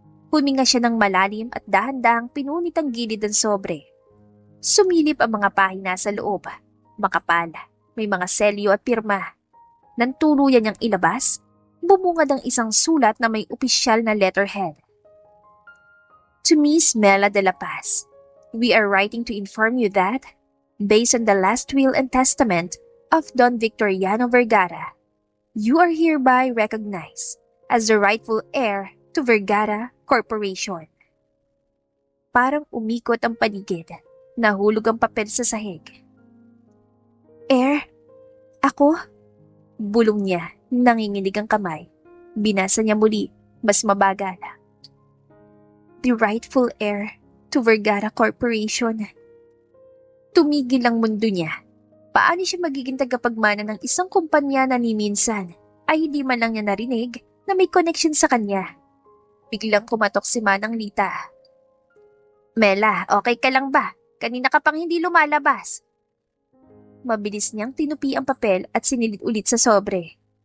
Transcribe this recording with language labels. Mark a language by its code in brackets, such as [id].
[tl] Huminga siya ng malalim at dahan-dahang pinunit ang gilid ng sobre. Sumilip ang mga pahina sa loob. Makapal, may mga selyo at pirma. Nang tuluyan niyang ilabas, bumungad ang isang sulat na may opisyal na letterhead. [en] To Miss Mela de la Paz, we are writing to inform you that, based on the last will and testament of Don Victoriano Vergara, you are hereby recognized as the rightful heir to Vergara Corporation. [tl] Parang umikot ang paligid. Nahulog ang papel sa sahig. Heir? Ako? Bulong niya, nanginginig ang kamay. Binasa niya muli, mas mabagal. [en] The rightful heir to Vergara Corporation. [tl] Tumigil ang mundo niya. Paano siya magiging tagapagmana ng isang kumpanya na ni minsan ay hindi man lang niya narinig na may connection sa kanya? Biglang kumatok si Manang Lita. Mela, okay ka lang ba? Kanina ka pang hindi lumalabas. Mabilis niyang tinupi ang papel at sinilid ulit sa sobre.